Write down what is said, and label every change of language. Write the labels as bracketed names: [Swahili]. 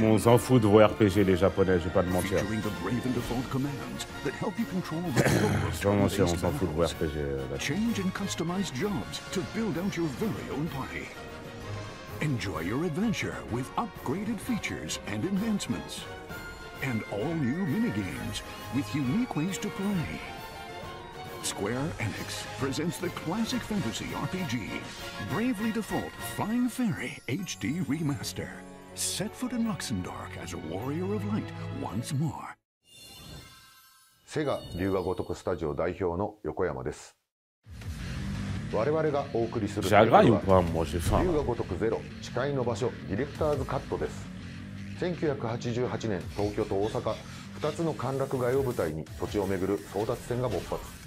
[French] Bon, on s'en fout de vos RPG les japonais, je vais pas te mentir. [English] Featuring the Bravely Default commands that help you control the [French] Je vais mentir, on s'en fout de vos RPG. [English] Change and customize jobs to build out your very own party. Enjoy your adventure with upgraded features and enhancements. And all new minigames with unique ways to play. Square Enix presents the classic fantasy RPG, Bravely Default Flying Fairy HD Remaster. Set foot in Luxembourg as a warrior of light once more. [Japanese] セガ龍が如くスタジオ代表の横山です。我々がお送りするタイトルは龍が如くゼロ誓いの場所ディレクターズカットです。 1988年東京と大阪2つの歓楽街を舞台に土地を巡る争奪戦が勃発。